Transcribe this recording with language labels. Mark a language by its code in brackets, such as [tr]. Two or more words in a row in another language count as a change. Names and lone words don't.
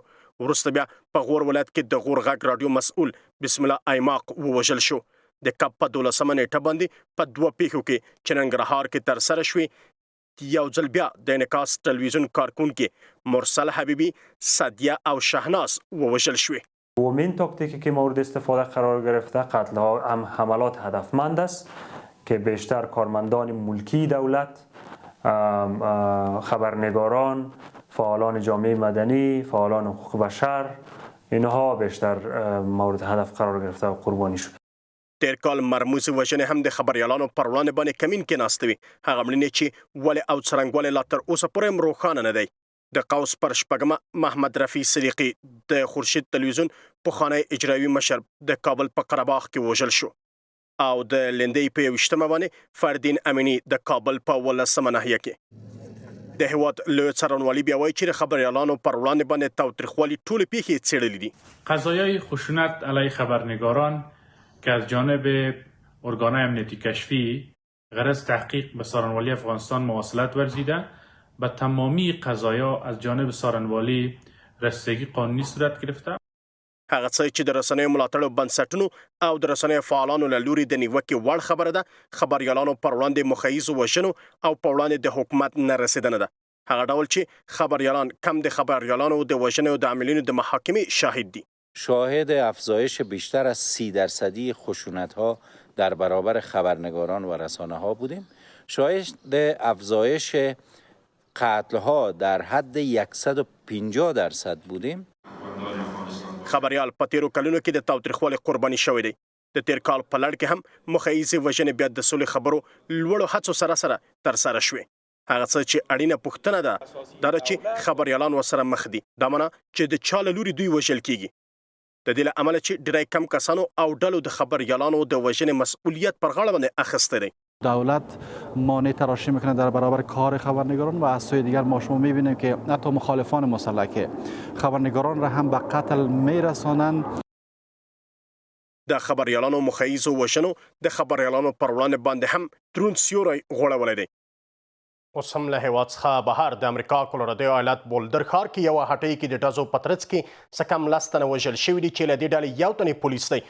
[ps] ورسته بیا په غور ولایت کې د غور غږ رادیو مسؤل بسم الله ایماق ووژل شو. د کپ په 12 نیټه باندې په 2 پیښو کې چې ننګرهار کې تر سره شوې یو ځل بیا د انعکاس ټلویزیون کارکونکو مرسل حبیبی، سادیه او شهناز ووژل شوې. [fa] دومین تاکتیکی که مورد استفاده قرار گرفته قتل هم حملات هدفمند است که بیشتر کارمندان ملکی دولت، خبرنگاران، فعالان جامعه مدنی، فعالان حقوق بشر اینها بیشتر مورد هدف قرار گرفته و قربانی شد. [ps] تیر کال مرموز وژنې هم د خبريالانو پر وړاندې باندې کمین کې ناستوي. هغه مړینې چې ولې او څرنګه لا تر اوسه پورې روښانه نه دی. د قوس پر شپږمه محمد رفیع صدیقی د خورشید تلویزیون پخوانی اجرایي مشر د کابل په قرهباغ کې وژل شو او د لندۍ په 28 باندې فردین امینی د کابل په 18 ناحیه کې د هواد له څرنوالي بیا وایي چې خبريالانو پر وړاندې باندې تاوتریخوالي ټول پیښې څېړلې دي. [fa] قضایای خشونت علیه خبرنگاران که از جانب ارگان‌های امنیتی کشفی غرض تحقیق به سارنوالی افغانستان مواصلت ورزیده، به تمامی قضایا از جانب سارنوالی رسیدگی قانونی صورت گرفته. [ps] هغه څه چې د رسنیو ملاتړو بنسټونو او د رسنیو فعالانو له لوري د نیوکې وړ خبره ده، خبريالانو پر وړاندې مخیز وژنو او پر وړاندې د حکومت نه رسیدنه ده. هغه ډول چې خبريالان کم د خبريالانو د وژنو د عاملینو د محاکمې شاهد دي. [fa] شاهد افزایش بیشتر از 30% خشونت‌ها در برابر خبرنگاران و رسانه‌ها بودیم. شاهد افزایش قتل‌ها در حد 150% بودیم. [ps] خبريال په تیرو کلونو کې د تاوتریخوالي قرباني شوی دی. د تیر کال په لړ کې هم مخیزي وژنې بیا د سولې خبرو لوړو هڅو سره تر سره شوې. هغه څه چې اړینه پوښتنه ده دا چې خبريالان ورسره مخ دي. دا معنی چې د چا له لوري دوی وژل کیږي. د دې له امله چې ډیری کم کسانو او ډلو د خبريالانو د وژنې مسئولیت پر غاړه باندې اخیسته دی. [fa] دولت مانع تراشی میکنه در برابر کار خبرنگاران و از سوی دیگر ما شما میبینیم که حتی مخالفان مسلح خبرنگاران را هم به قتل میرسانند. [ps] د خبريالانو مخیزو وژنو د خبريالانو پر وړاندې باندې هم دروند سیوری غوړولی دی. اوس هم له هیواد څخه بهر د امریکا کولورادو ایالت بولدر ښار کې یوه هټۍ کې د ډزو په ترڅ کې څه کم 10 تنه وژل شوي دي چې له دې ډلې یو تن پولیس دی.